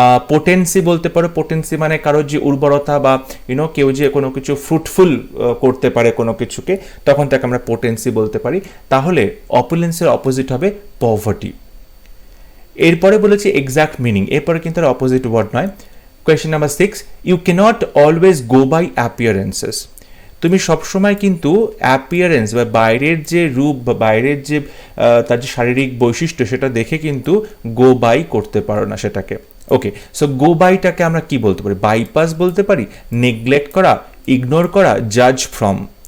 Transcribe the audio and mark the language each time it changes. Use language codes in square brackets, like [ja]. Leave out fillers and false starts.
[bn] Potency বলতে পারো, potency মানে কারোর যে উর্বরতা, বা কেউ যে কোনো কিছু ফ্রুটফুল করতে পারে কোনো কিছুকে, তখন তাকে আমরা পোটেন্সি বলতে পারি। তাহলে অপুলেন্সের অপোজিট হবে পভার্টি। এরপরে বলেছি এক্সাক্ট মিনিং, এরপরে কিন্তু আর অপোজিট ওয়ার্ড নয়। [en] Question number 6. You cannot always go by appearances. [bn] তুমি সবসময় কিন্তু অ্যাপিয়ারেন্স বা বাইরের যে রূপ বা বাইরের যে তার যে শারীরিক বৈশিষ্ট্য, সেটা দেখে কিন্তু গো বাই করতে পারো না সেটাকে। ওকে, সো গো বাইটাকে আমরা কি বলতে পারি? বাইপাস বলতে পারি, নেগলেক্ট করা, ইগনোর করা, জাজ ফ্রম।